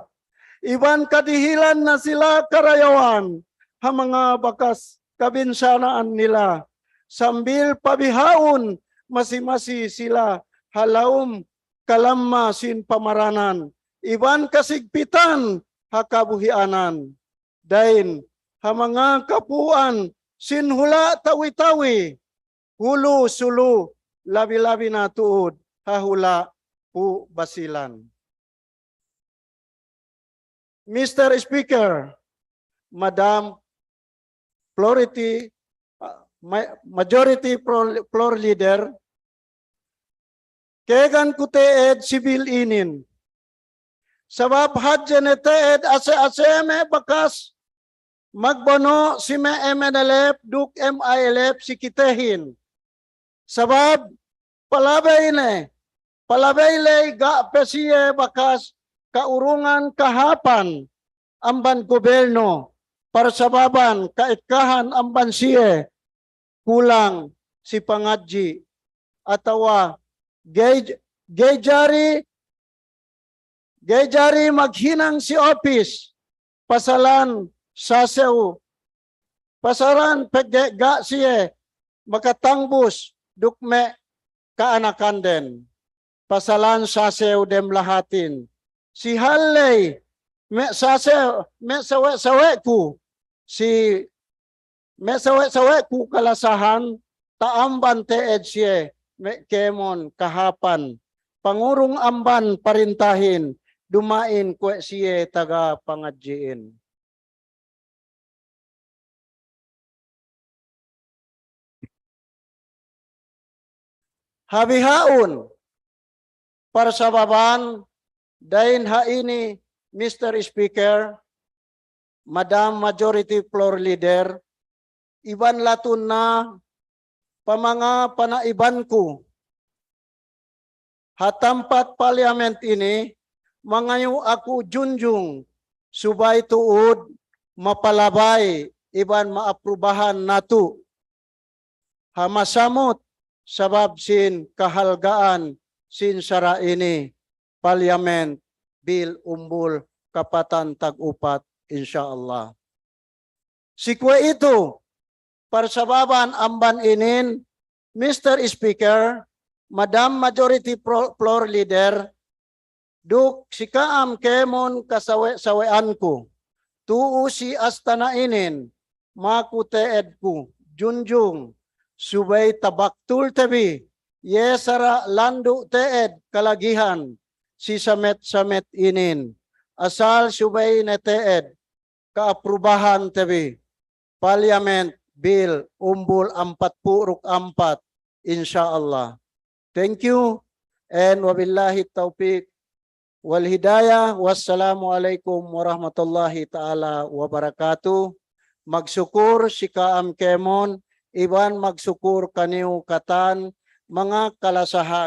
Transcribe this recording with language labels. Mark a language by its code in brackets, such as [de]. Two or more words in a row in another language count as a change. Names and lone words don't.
[tsg] Iban kadihilan na sila karayawan, ha mga bakas kabinsanaan nila. Sambil pabihaon, masi-masi sila halaum kalamma sin pamaranan. Iban kasigpitan, hakabuhianan. Dain, ha mga kapuan, sinhula tawi-tawi, hulu sulu, labi-labi na tuod, hahula pu basilan. [yka] Mr. [en] Speaker, Madam majority floor leader, [yka] kegan kuteed sibil inin. Sabab hadyan teed ase-aseme bakas magbono si me MNLF duk MILF si kitehin. Sabab palabay le ga pesiye bakas kaurungan kahapan amban gobyerno para sababan kaitkahan amban siye kulang si pangadji atawa gayjari maghinang si office pasalan sasew pasaran pegga siye makatangbus dukme kaanakan den pasalan sasew dem lahatin si Halley me sasew me sawe ku si me sawe ku kalasahan taamban teed siye me kemon kahapan pangurong amban parintahin dumain kwe siye taga pangadjiin. [tsg] Habihaon para sa baban dahin haini Mr. [en] Speaker, Madam Majority Floor Leader, [tsg] iban latun na pamanga panaiban ko hatampat parliament ini mangayo ako junjung subay tuod mapalabay iban maaprubahan nato hamasamot sabab sin kahalgaan sin sara ini [en] parliament bill [tsg] umbul kapatan tag-upat insyaallah. [yka] Sikwa ito para sababan amban inin Mr. [en] Speaker, Madam Majority Floor Leader, [yka] duk si kaam kemon kasawe-sawean ko, tuu si astana inin, makuteed ko, junjung, subay tabaktul tabi, yesara landu teed kalagihan, si samet-samet inin, asal subay na teed, kaaprubahan tabi, Parliament Bill umbul 44 insyaallah. [en] Thank you and [ar] وبالله التوفيق والهداية. Wassalamualaikum warahmatullahi taala wabarakatuh. [tsg] Magsukur [yka] si kaam kemon, [tsg] iban magsukur kaniu katan mga kalasahan.